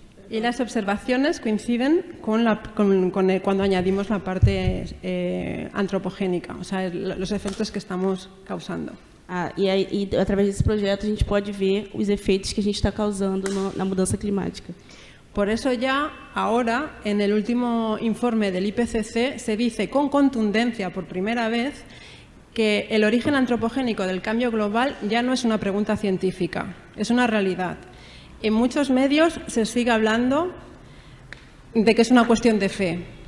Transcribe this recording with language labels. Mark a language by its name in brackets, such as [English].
[Spanish] las observaciones coinciden cuando añadimos la parte antropogénica, o sea, los efectos que estamos causando. [Portuguese] E através desse projeto a gente pode ver os efeitos que a gente está causando na mudança climática. [Spanish] Por eso ya ahora, en el último informe del IPCC, se dice con contundencia por primera vez que el origen antropogénico del cambio global ya no es una pregunta científica, es una realidad. En muchos medios se sigue hablando de que es una cuestión de fe.